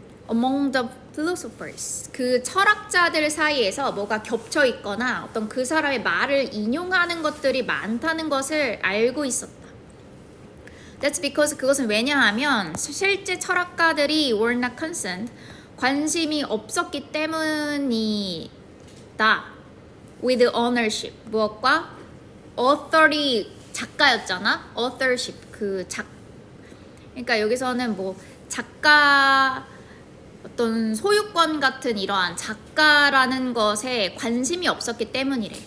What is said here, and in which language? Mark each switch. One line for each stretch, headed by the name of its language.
English: Among the philosophers.
Korean: 그 철학자들 사이에서 뭐가 겹쳐 있거나 어떤 그 사람의 말을 인용하는 것들이 많다는 것을 알고 있었다.
English: That's because 그것은 왜냐하면 실제 철학가들이 were not concerned.
Korean: 관심이 없었기 때문이다.
English: With ownership. 무엇과?
Korean: author이 작가였잖아.
English: authorship.
Korean: 그러니까 여기서는 뭐 작가 어떤 소유권 같은 이러한 작가라는 것에 관심이 없었기 때문이래.